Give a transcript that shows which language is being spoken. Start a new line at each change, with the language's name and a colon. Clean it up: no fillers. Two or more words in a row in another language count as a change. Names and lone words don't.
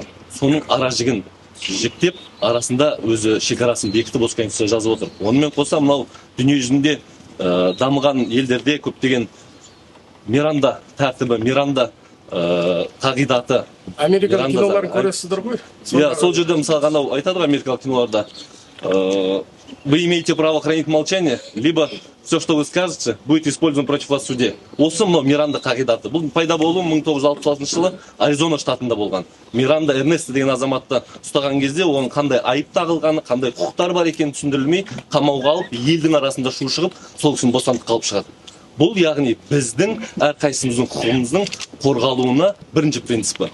Kazakh: Соның ара жігін жіктеп, арасында өзі шекарасын бекітіп осы конституция жазып отыр. Онымен қоса мынау дүние жүзінде дамыған елдерде көптеген Миранда тәртібі, Миранда қағидаты. Америкалық киноларын көресіздер ғой? Иә, сол жерде мысалы анау айтады ғой америкалық киноларда.
Russian: Вы имеете право хранить молчание, либо все, что вы скажете, будет использовано против вас в суде.
Kazakh: Осы мынау Миранда қағидаты. Бұл пайда болуы 1966 жылы Аризона штатында болған. Миранда Эрнесто деген азаматты ұстаған кезде оның қандай айып тағылғаны, қандай құқықтар бар екенін түсіндірілмей, қамауға алып, елдің арасында шу шығып, сол кісіні бостандыққа алып шығады. Бұл яғни біздің әрқайсымыздың құқығымыздың қорғалуына бірінші принципі.